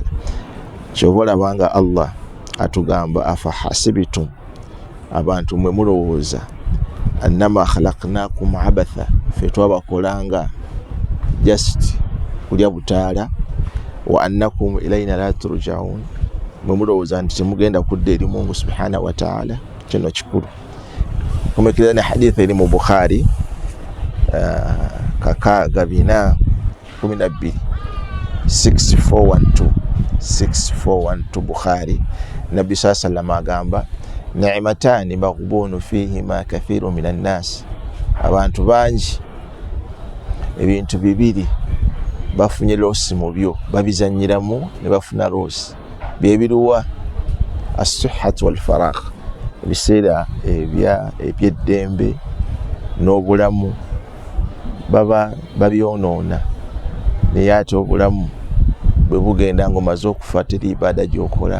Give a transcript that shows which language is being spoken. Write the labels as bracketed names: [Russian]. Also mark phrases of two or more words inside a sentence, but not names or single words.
[Ganda] Kyova olabanga Allah atugamba [Arabic] أفحسبتم, [Ganda] abantu mwe mulowooza [Arabic] أنما خلقناكم عبثا, [Ganda] ffe twabakolanga just kulya butaala, [Arabic] وأنكم إلينا لا ترجعون, [Ganda] mwe mulowooza nti temugenda kudda eri Mungu [Arabic] سبحانه وتعالى. [Ganda] Kino kikulu. Kumekera ne hadithi eri mu Bukhari 6412 6412 Bukhari. Nabbi [Arabic] صلى الله عليه وسلم [Ganda] agamba [Arabic] نعمتان مغبون فيهما كثير من الناس, [Ganda] abantu bangi ebintu bibiri bafunye loosi mu byo, babizanyiramu ne bafuna loosi. Byebiruwa? [Arabic] الصحة والفراغ, [Ganda] ebiseera eby'eddembe n'obulamu baba babyonoona, naye ate obulamu bwe bugenda ng'omaze okufa teri ibaada gy'okola.